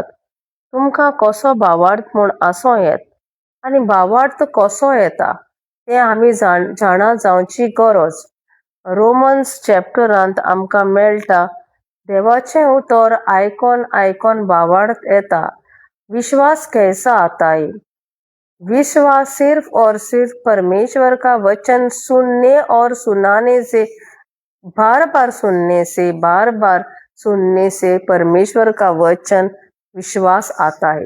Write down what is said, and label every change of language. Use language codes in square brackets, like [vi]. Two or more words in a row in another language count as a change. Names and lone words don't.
[kok] तुमकां कसो भावार्थ म्हूण आसो येत आनी भावार्थ कसो येता तें आमी जाणा जावची गरज. रोमन्स चॅप्टरांत आमकां मेळटा देवाचें उतर आयकोन आयकोन भावार्थ येता. [hi] विश्वास कैसा आता है? विश्वास सिर्फ और सिर्फ परमेश्वर का वचन सुनने और सुनाने से, बार बार सुनने से परमेश्वर का वचन विश्वास आता है.